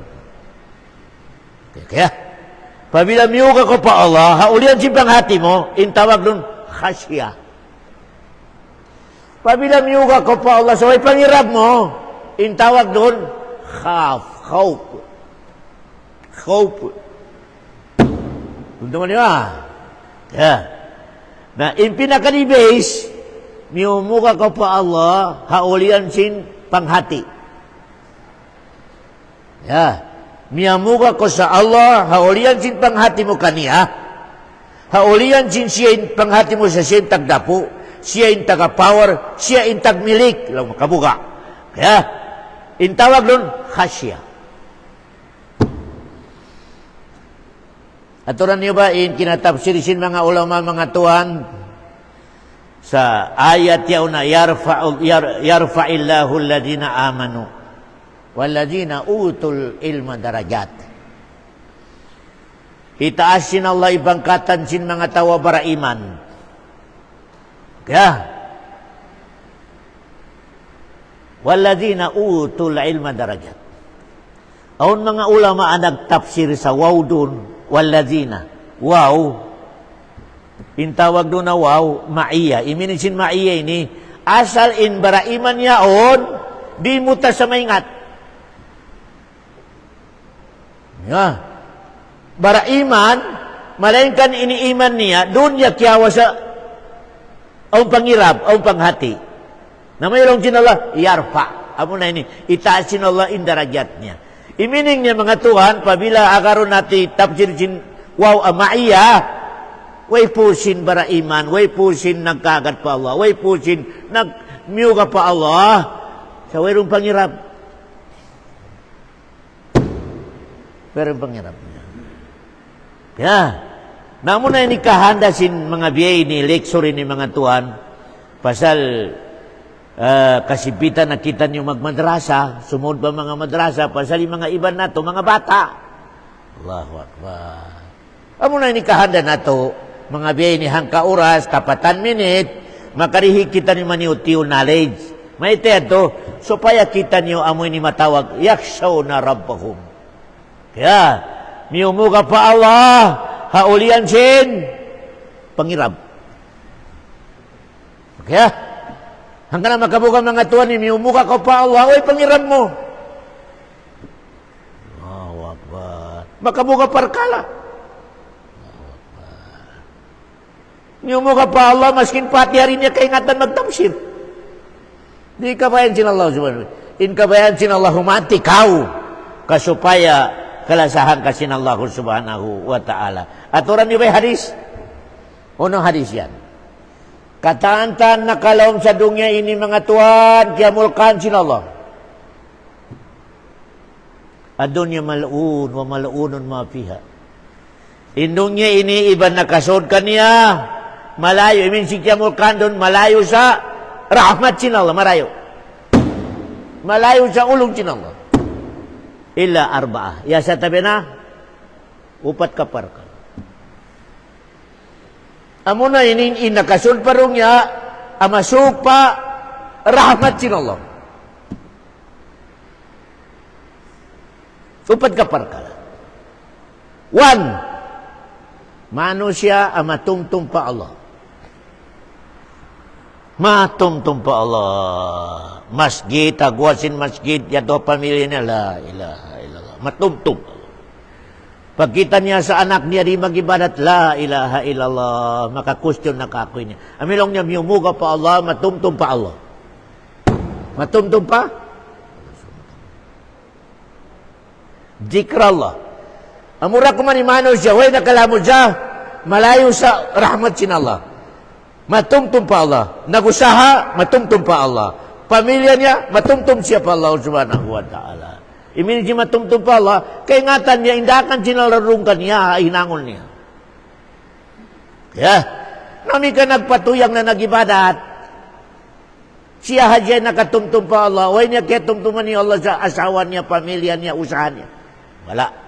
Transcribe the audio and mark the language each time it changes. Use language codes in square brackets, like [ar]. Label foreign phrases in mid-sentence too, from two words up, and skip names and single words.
[tsg] Kaya, pabila miyuga ko pa Allah, haulian sin panghati mo, intawag nun, khasya. Pabila miyuga ko pa Allah, so ay pangirap mo, intawag nun, khawf. Tuntungan niyo na in pinaka-base, miyumuga ko pa Allah, haulian sin panghati. Miyamuga ko sa Allah, haulian sin panghati mo kaniya, haulian sin siya in panghati mo sa siya in tagdapo, siya in taga-power, siya in tagmilik, lang makabuga. Kaya, intawag nun, khasya. Aturan niyo ba, in kinatapsirisin mga ulama, mga tuhan, sa ayat yaw na, [ar] يرفع الله الذين آمنوا والذين أوتوا العلم درجات. [tsg] Itaasin Allah ibangkatan sin mga tawa bara iman. [ar] Kaya, والذين أوتوا العلم درجات. [tsg] Aun mga ulama nagtafsir sa waw dun, waladzina. Waw. Intawag doon na waw, ma'iya. Iminisin ma'iya ini. Asal in baraiman yaon, di muta sa maingat. Ya. Baraiman, malainkan iniiman niya, doon niya kiyawa sa ang pangirab, ang panghati. Na mayroong sinala, yarfa. Amo na ini, itaasin Allah indarajat niya. Imining niya mga Tuhan, pabila agaron natin tafsir sin waw amaiya, way pusin bara iman, way pusin nagkagat pa Allah, way pusin nagmiyuga pa Allah, sa wayrong pangirap. Pero pangirap niya. Kaya, namo na ini kahanda sin mga biyay ni leksori ni mga Tuhan, pasal kasipitan na kita niyo magmadrasa, sumod pa mga madrasa, pasal yung mga iban nato, mga bata. [ar] الله أكبر. [tsg] Amo na ini kahanda nato, mga biyay ni hangka oras, kapatan minute, makarihi kita ni maniutiw knowledge. May teto, supaya kita niyo amoy ni matawag, [ar] يخشون ربهم. [tsg] Kaya, miumuga pa Allah, haulian sin, pangirab. Kaya, hanggang na makabuka mga tuwan, miumuga ka pa Allah, oy, pangirab mo. [ar] الله أكبر. [tsg] Makabuka parkala. Miumuga pa Allah, maskin pati hari niya kaingatan magtamsir. Di kabayan sin [ar] الله سبحانه. [tsg] In kabayan sin Allah humati kau, kasupaya kalasahan ka sin [ar] الله سبحانه وتعالى. [tsg] At orang niyo ba hadis? Unang hadis yan. Kataan-taan na kalawang sa dunya ini mga tuan, kiamulkan sin Allah. [ar] الدنيا ملعونة وملعون ما فيها. [tsg] Indungnya ini iban nakasod kaniya, malayo, imin si kiamulkan doon, malayo sa rahmat sin Allah, marayo. Malayo sa ulong sin Allah. [ar] إلا أربعة. [tsg] Ya sa tabi na, upat kapar ka. Amo na ini nakasul parong ya, amasuk pa rahmat sin Allah. Upat kapar ka. One, manusia amatungtung pa Allah. Matungtung pa Allah. Masjid, agwasin masjid, yato pamilya niya, [ar] لا إله إلا الله. [tsg] Matungtung. Pag kita niya sa anak niya, di mag-ibadat, [ar] لا إله إلا الله. [tsg] Maka-question na kakoy niya. Amilong niya, miumuga pa Allah, matungtung pa Allah. Matungtung pa? Zikrallah. Amura ko manimano siya, way nakalamo siya, malayo sa rahmat sin Allah. Matungtung pa Allah. Nagusaha, matungtung pa Allah. Pamilya niya, matungtung siya pa [ar] الله سبحانه وتعالى. [tsg] Imin siya matungtung pa Allah, kaingatan niya, indakan sinalarungkan niya, hinangon niya. Kaya, nami ka nagpatuyang na nagibadat, siya hadya nakatungtung pa Allah, way niya kaya tungtungan ni Allah sa asawa niya, pamilya niya, usahan niya. Wala.